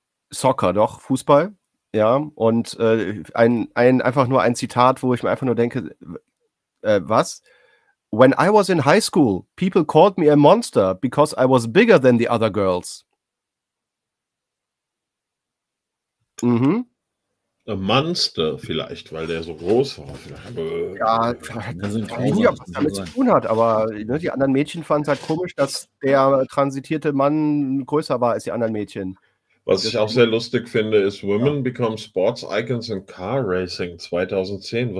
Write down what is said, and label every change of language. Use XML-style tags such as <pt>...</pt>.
<de>Soccer, doch, Fußball, ja, und einfach nur ein Zitat, wo ich mir einfach nur denke, was?</de> <en>When I was in high school, people called me a monster because I was bigger than the other girls. Mhm. A monster</en> <de>vielleicht, weil der so groß war. Ja, ich weiß nicht, ob das damit zu tun hat, aber ne, die anderen Mädchen fanden es halt komisch, dass der transitierte Mann größer war als die anderen Mädchen. Was ich auch sehr lustig finde, ist</de> <en>Women become sports icons in car racing 2010.</en>